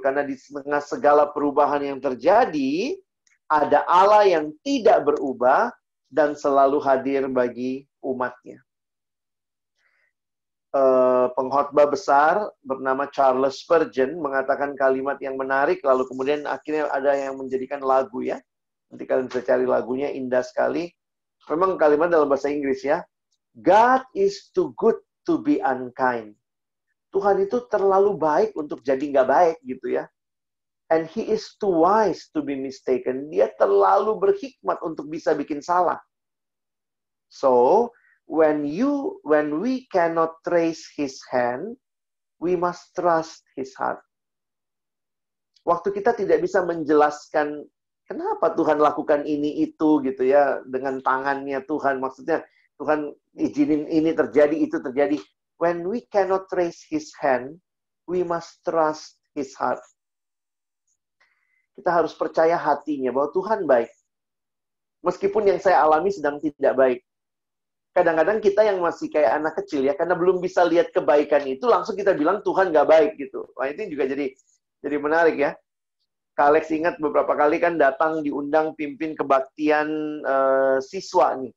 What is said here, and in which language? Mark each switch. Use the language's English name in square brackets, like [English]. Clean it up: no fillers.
[Indonesian] Karena di tengah segala perubahan yang terjadi, ada Allah yang tidak berubah dan selalu hadir bagi umatnya. Pengkhotbah besar bernama Charles Spurgeon mengatakan kalimat yang menarik, lalu kemudian akhirnya ada yang menjadikan lagu ya. Nanti kalian bisa cari lagunya, indah sekali. Memang kalimat dalam bahasa Inggris ya. [English] God is too good to be unkind. [Indonesian] Tuhan itu terlalu baik untuk jadi nggak baik gitu ya. [English] And he is too wise to be mistaken. [Indonesian] Dia terlalu berhikmat untuk bisa bikin salah. [English] So, when we cannot trace his hand, we must trust his heart. [Indonesian] Waktu kita tidak bisa menjelaskan kenapa Tuhan lakukan ini itu gitu ya, dengan tangannya Tuhan, maksudnya Tuhan izinin ini terjadi, itu terjadi. [English] When we cannot trace his hand, we must trust his heart. [Indonesian] Kita harus percaya hatinya bahwa Tuhan baik. Meskipun yang saya alami sedang tidak baik. Kadang-kadang kita yang masih kayak anak kecil ya, karena belum bisa lihat kebaikan itu, langsung kita bilang Tuhan nggak baik gitu. Nah, itu juga jadi menarik ya. Kak Alex ingat beberapa kali kan datang diundang pimpin kebaktian siswa nih.